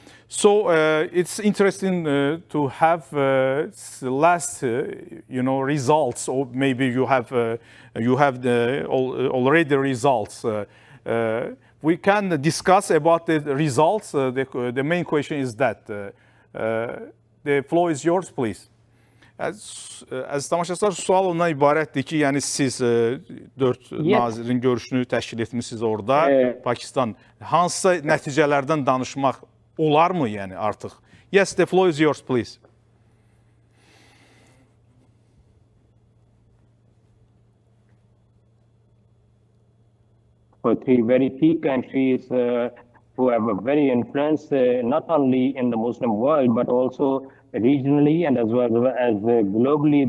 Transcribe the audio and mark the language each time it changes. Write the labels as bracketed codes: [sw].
[en] So it's interesting to have last, results, or maybe you have already results. We can discuss about the results. The main question is that the floor is yours, please. [az] Əziz tamaşaçılar, sual ondan ibarətdir ki, yəni siz 4 nazirin görüşünü təşkil etmişsiniz orada, Pakistan. Hansısa nəticələrdən danışmaq olar mı yəni artıq? [en] Yes, the floor is yours, please. For three very key countries who have a very influence not only in the Muslim world but also regionally and as well as globally.